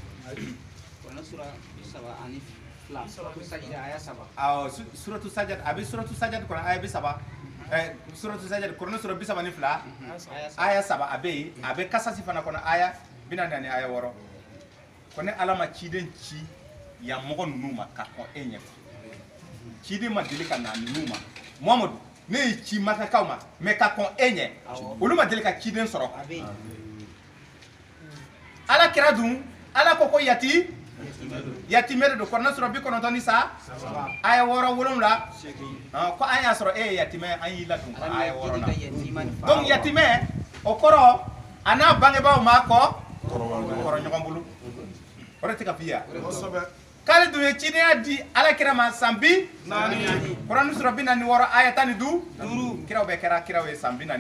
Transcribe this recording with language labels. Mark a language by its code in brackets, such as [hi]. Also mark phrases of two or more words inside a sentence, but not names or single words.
[bm] suratu sajad abi suratu sajad kono aya 7 suratu sajad kono sura 32 aya 7 abe kasasi fana kono aya 40 ani aya 6 kono alama ciden ci ya mɔgɔ ninnu ma ka kɔn e ɲɛ ciden ma deli ka na ninnu ma Muhamadu ne ye ci makakaw ma mais ka kɔn e ɲɛ olu ma deli ka ciden sɔrɔ ala kira dun ala ko yatimɛ de don Kuran sura 93 sa aya 6 ko an y'a sɔrɔ e ye yatimɛ an y'i ladon aya 6 na donc yatimɛ o kɔrɔ a n'a bangebaaw ma kɔrɔ ɲɔgɔn bolo o de tɛ ka f'i ye k'ale dun ye cidenya di ala kira ma san 4 Kuran sura 46 aya 15 kiraw bɛɛ kɛra kiraw ye san 40